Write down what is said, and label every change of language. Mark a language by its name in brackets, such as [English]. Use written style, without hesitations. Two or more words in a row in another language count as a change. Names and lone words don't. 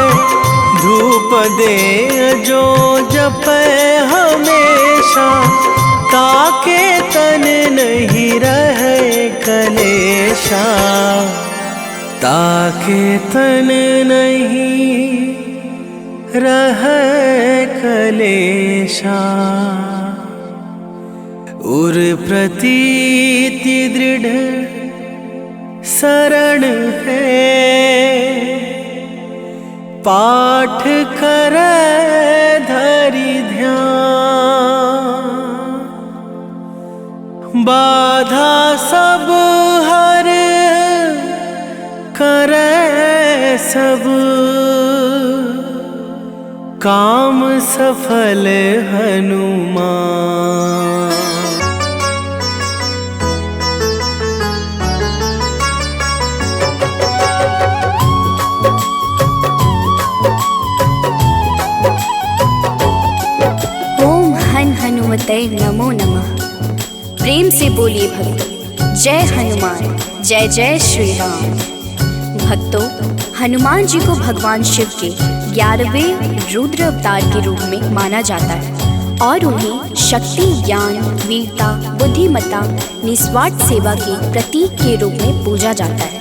[Hindi] धूप दे जो जपै हमेशा, ताके तन नहीं रहे कलेशा। ताके तन नहीं रहे कलेशा। उर प्रतीति दृढ़ शरण है, पाठ करे धरि ध्यान। बाधा सब हर करे सब, काम सफल हनुमान। ओम हन हनुमते नमो नमः। प्रेम से बोलिए भक्तों, जय हनुमान, जय जय श्री राम। भक्तों, हनुमान जी को भगवान शिव के 11वें रुद्र अवतार के रूप में माना जाता है और उन्हें शक्ति, ज्ञान, वीरता, बुद्धिमत्ता, निस्वार्थ सेवा के प्रतीक के रूप में पूजा जाता है।